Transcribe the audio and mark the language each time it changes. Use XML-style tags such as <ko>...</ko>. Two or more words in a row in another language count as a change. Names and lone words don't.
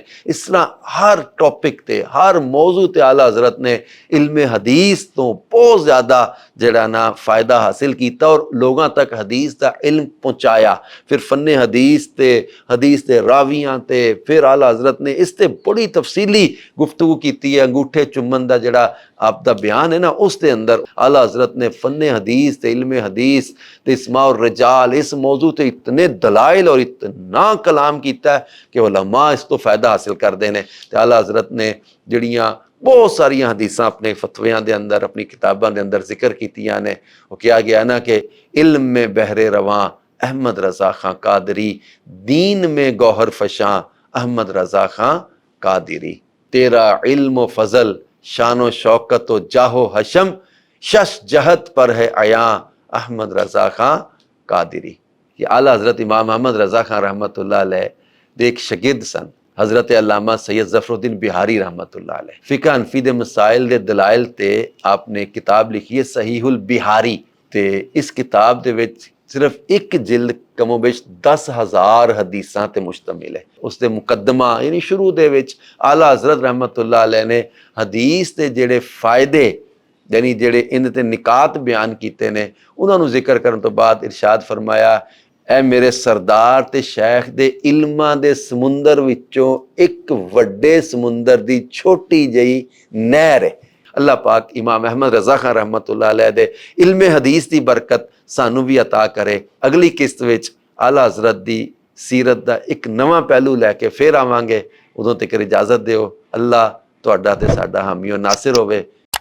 <pa>ਇਸ ਤਰ੍ਹਾਂ ਹਰ ਟੌਪਿਕ ਤੇ ਹਰ ਮੌਜੂ ਤੇ ਆਲਾ ਹਜ਼ਰਤ ਨੇ ਇਲਮ ਹਦੀਸ ਤੋਂ ਬਹੁਤ ਜ਼ਿਆਦਾ ਜਿਹੜਾ ਨਾ ਫਾਇਦਾ ਹਾਸਿਲ ਕੀਤਾ ਔਰ ਲੋਕਾਂ ਤੱਕ ਹਦੀਸ ਦਾ ਇਲਮ ਪਹੁੰਚਾਇਆ। ਫਿਰ ਫਨ ਹਦੀਸ ਤੇ ਹਦੀਸ ਦੇ ਰਾਵੀਆਂ ਤੇ ਫਿਰ ਆਲਾ ਹਜ਼ਰਤ ਨੇ ਇਸ ਤੇ ਬੜੀ ਤਫਸੀਲੀ ਗੁਫ਼ਤਗੂ ਕੀਤੀ ਹੈ। ਅੰਗੂਠੇ ਚੁੰਮਣ ਦਾ ਜਿਹੜਾ ਆਪ ਦਾ ਬਿਆਨ ਹੈ ਨਾ, ਉਸ ਦੇ ਅੰਦਰ ਆਲਾ</pa> <ur>حضرت نے فن حدیث تے علم حدیث تے اسماء الرجال اس موضوع تے اتنے دلائل اور اتنا کلام کیا ہے کہ علما اس تو فائدہ حاصل کرتے ہیں.</ur> <pa>ਤੋ ਆਲਾ ਹਜ਼ਰਤ ਨੇ ਜਿਹੜੀਆਂ ਬਹੁਤ ਸਾਰੀਆਂ ਹਦੀਸਾਂ ਆਪਣੇ ਫ਼ਤਵਿਆਂ ਦੇ ਅੰਦਰ</pa> <ur>اپنی کتابوں کے اندر</ur> <pa>ਜ਼ਿਕਰ ਕੀਤੀਆਂ ਨੇ।</pa> <ur>وہ کہا گیا نا کہ علم میں بحرِ رواں احمد رضا خاں قادری، دین میں گوہر فشاں احمد رضا خاں قادری, दीन में गौहर फशां अहमद रज़ा खां कादरी, تیرا علم فضل شان و شوکت جاہ و حشم شش جہت پر ہے آیا احمد رضا خاں قادری.</ur> <pa>ਇਹ ਆਲਾ ਹਜ਼ਰਤ ਇਮਾਮ ਅਹਿਮਦ ਰਜ਼ਾ ਖ਼ਾਂ ਰਹਿਮਤੁੱਲਾਹ ਅਲੈਹ ਦੇ ਇੱਕ ਸ਼ਾਗਿਰਦ ਸਨ ਹਜ਼ਰਤ ਅੱਲਾਮਾ ਸੱਯਦ ਜ਼ਫ਼ਰੁੱਦੀਨ ਬਿਹਾਰੀ ਰਹਿਮਤੁੱਲਾਹ ਅਲੈਹ। ਫ਼ਿਕਹ ਹਨਫ਼ੀ ਦੇ ਮਸਾਇਲ ਦੇ ਦਲਾਇਲ ਤੇ ਆਪਣੇ ਕਿਤਾਬ ਲਿਖੀ ਹੈ ਸਹੀਹੁਲ ਬਿਹਾਰੀ, ਤੇ ਇਸ ਕਿਤਾਬ ਦੇ ਵਿੱਚ ਸਿਰਫ਼ ਇੱਕ ਜਿਲਦ ਕਮੋਬੇਸ਼ 10,000 ਹਦੀਸਾਂ ਤੇ ਮੁਸ਼ਤਮਿਲ ਹੈ। ਉਸਕੇ ਮੁਕੱਦਮਾ ਯਾਨੀ ਸ਼ੁਰੂ ਦੇ ਵਿੱਚ ਆਲਾ ਹਜ਼ਰਤ ਰਹਿਮਤੁੱਲਾਹ ਅਲੈਹ ਨੇ ਹਦੀਸ ਕੇ ਜਿਹੜੇ ਫ਼ਾਇਦੇ ਯਾਨੀ ਜਿਹੜੇ ਇਨ ਤੇ ਨਿਕਾਤ ਬਯਾਨ ਕੀਏ ਨੇ ਉਨ੍ਹਾਂ ਨੇ ਜ਼ਿਕਰ ਕਰਨੇ ਤੋ ਬਾਅਦ ਇਰਸ਼ਾਦ ਫ਼ਰਮਾਇਆ, ਐ ਮੇਰੇ ਸਰਦਾਰ ਤੇ ਸ਼ੈਖ਼ ਦੇ ਇਲਮਾਂ ਦੇ ਸਮੁੰਦਰ ਵਿੱਚੋਂ ਇੱਕ ਵੱਡੇ ਸਮੁੰਦਰ ਦੀ ਛੋਟੀ ਜਿਹੀ ਨਹਿਰ ਹੈ। ਅੱਲਾਹ ਪਾਕ ਇਮਾਮ ਅਹਿਮਦ ਰਜ਼ਾ ਖ਼ਾਂ ਰਹਿਮਤੁੱਲਾਹ ਅਲੈਹ ਦੇ ਇਲਮ ਹਦੀਸ ਕੀ ਬਰਕਤ ਸਾਨੂੰ ਭੀ ਅਤਾ ਕਰੇ। ਅਗਲੀ ਕਿਸ਼ਤ ਵਿੱਚ ਆਲਾ ਹਜ਼ਰਤ ਦੀ ਸੀਰਤ ਦਾ ਇੱਕ ਨਵਾਂ ਪਹਿਲੂ ਲੈਕੇ ਫਿਰ ਆਵਾਂਗੇ। ਓਦੋਂ ਤੱਕ ਇਜਾਜ਼ਤ ਦਿਓ। ਅੱਲਾਹ ਤੁਹਾਡਾ ਤੇ ਸਾਡਾ ਹਾਮੀ ਔਰ ਨਾਸਿਰ ਹੋਵੇ।</pa>